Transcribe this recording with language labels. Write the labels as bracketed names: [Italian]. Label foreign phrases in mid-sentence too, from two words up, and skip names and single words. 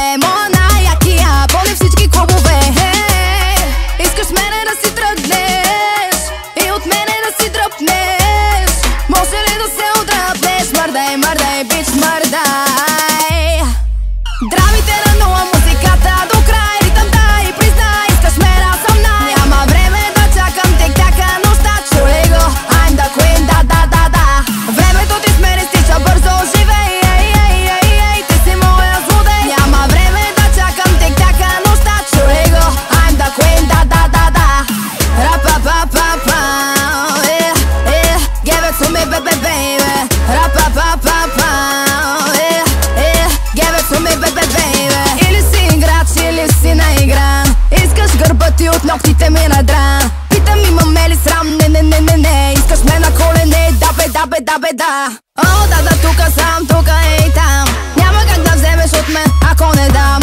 [Bulgarian] Моя най-якия, пълни всички клубове. Искаш мене да си тръгнеш и от мене да си дръпнеш. Може ли да се отдръпнеш? Мърдай, мърдай, бич, мърдай. Драмите на нула, музиката до край. Ритъм да и признай, искаш мен, аз съм най. Няма време да чакам тик-така нощта. Чули го, [English] I'm the queen, [Bulgarian] да. Времето ти с мен изтича бързо, живей, ей, ти си моя злодей. Няма време да чакам тик-така нощта. Чули го, [English] I'm the queen, да. Ra-pa-pa-pa-pa, yeah, yeah. Give it to me, baby, baby. Ra-pa-pa-pa-pa, yeah, yeah. Give it to me, baby, baby. [Bulgarian] Или си играч, или си наигран. Искаш гърба ти от ногтите ми надран. Питам имаме ли срам, не. Искаш ме на колене, да бе. О, да, тука сам, тука и там. Няма как да вземеш от мен, ако не дам.